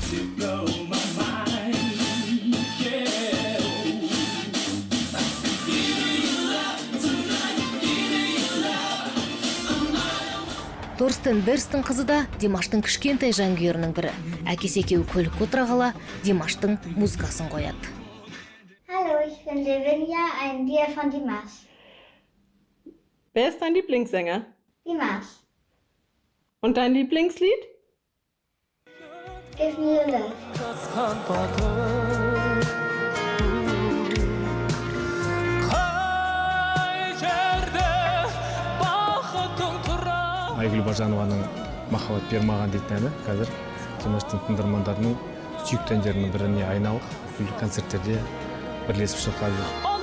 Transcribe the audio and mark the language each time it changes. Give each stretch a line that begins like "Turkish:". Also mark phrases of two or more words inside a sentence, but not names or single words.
Kazakh: Торстен Берстің қызы да Димаштың кішкентай жанкүйерінің бірі. Әкесі екеуі көлікке отыра қала Димаштың музыкасын қояды.
German: Hallo, ich bin Lavinia, ein Tier von Dimash. Wer ist dein Lieblingssänger? Dimash. Und dein Lieblingslied? Give me your love.
Kazakh: Айгүл Бажанованың «Махаббат бер маған» дейтін әні қазір Димаштың тыңдармандарының сүйікті әндерінің біріне айналып, күллі концерттерде бірлесіп шырқап жүр.